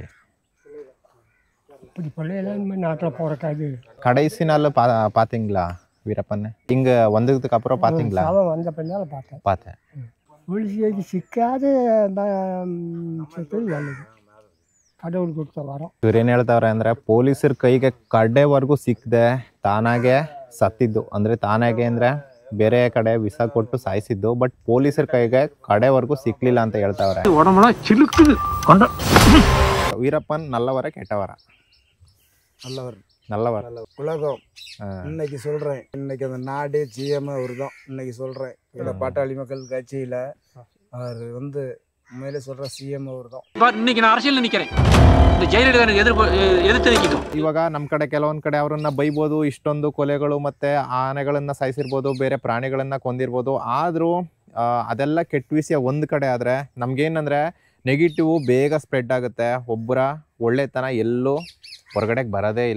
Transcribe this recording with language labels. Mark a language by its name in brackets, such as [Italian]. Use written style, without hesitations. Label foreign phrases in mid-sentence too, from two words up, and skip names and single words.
[Tamil] இப்படி பிள்ளையெல்லாம் இனிமேல் நாட்டில் போகிறக்காது. கடைசி நாள் பார்த்தீங்களா வீரப்பன்? இங்கே வந்ததுக்கு அப்புறம் பார்த்தீங்களா? அவன் வந்த பின்னால் பார்த்தேன். போலீஸுக்கு சிக்காத நல்லது, கடவுள் கொடுத்த வரோம். [Kannada] ಇವ್ರೇನು ಹೇಳ್ತಾವ್ರೆ ಅಂದರೆ ಪೊಲೀಸರ ಕೈಗೆ ಕಡೆವರೆಗೂ ಸಿಕ್ಕದೆ ತಾನಾಗೆ ಸತ್ತಿದ್ದು. ಅಂದರೆ ತಾನಾಗೆ ಅಂದರೆ ಬೇರೆ ಕಡೆ ವಿಷ ಕೊಟ್ಟು ಸಾಯಿಸಿದ್ದು. ಬಟ್ ಪೊಲೀಸರ ಕೈಗೆ ಕಡೆವರೆಗೂ ಸಿಕ್ಕಲಿಲ್ಲ ಅಂತ ಹೇಳ್ತಾವ್ರೆ. [Tamil] ವೀರಪ್ಪನ್ நல்லவர கெட்டவர? நல்லவர். உலகம் இன்னைக்கு சொல்றேன், இன்னைக்கு அந்த நாடு ஜிஎம் அவர் தான் இன்னைக்கு சொல்றேன். இந்த பாட்டாளி மக்கள் கட்சியில அவர் வந்து உண்மையிலே சொல்ற சிஎம் அவர் தான். இன்னைக்கு நான் அரசியல் நிக்கிறேன், இந்த ஜெயலலிதா [Kannada] ಎದುರ್ತು ನಿಂತಿದ್ದು. ಇವಾಗ ನಮ್ಮ ಕಡೆ ಕೆಲವೊಂದು ಕಡೆ ಅವರನ್ನ ಬೈಬೋದು, ಇಷ್ಟೊಂದು ಕೊಲೆಗಳು ಮತ್ತೆ ಆನೆಗಳನ್ನ ಸಾಯಿಸಿರ್ಬೋದು, ಬೇರೆ ಪ್ರಾಣಿಗಳನ್ನ ಕೊಂದಿರ್ಬೋದು. ಆದರೂ ಅದೆಲ್ಲ ಕೆಟ್ಟ ವಿಷಯ ಒಂದು ಕಡೆ. ಆದರೆ ನಮ್ಗೇನಂದ್ರೆ ನೆಗೆಟಿವ್ ಬೇಗ ಸ್ಪ್ರೆಡ್ ಆಗುತ್ತೆ. ಒಬ್ಬರ ಒಳ್ಳೆತನ ಎಲ್ಲೂ ಹೊರಗಡೆಗೆ ಬರೋದೇ ಇಲ್ಲ.